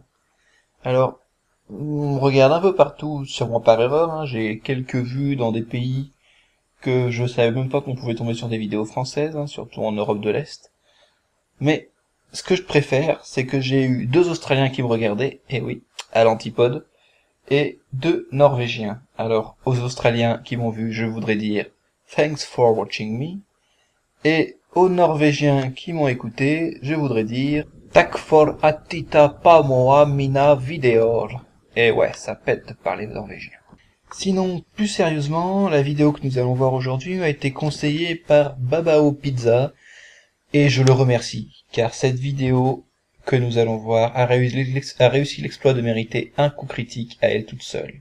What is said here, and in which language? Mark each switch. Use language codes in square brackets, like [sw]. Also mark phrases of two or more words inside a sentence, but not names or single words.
[fr] Alors, on me regarde un peu partout, sûrement par erreur, hein, j'ai quelques vues dans des pays que je savais même pas qu'on pouvait tomber sur des vidéos françaises, hein, surtout en Europe de l'Est. Mais ce que je préfère, c'est que j'ai eu 2 Australiens qui me regardaient, et oui, à l'antipode, et 2 Norvégiens. Alors, aux Australiens qui m'ont vu, je voudrais dire [en] Thanks for watching me, [fr] et aux Norvégiens qui m'ont écouté, je voudrais dire [sv] Tack for att titta på moi mina videor. [fr] Et ouais, ça pète de parler norvégien. Sinon, plus sérieusement, la vidéo que nous allons voir aujourd'hui a été conseillée par Babao Pizza, et je le remercie, car cette vidéo que nous allons voir a réussi l'exploit de mériter un coup critique à elle toute seule.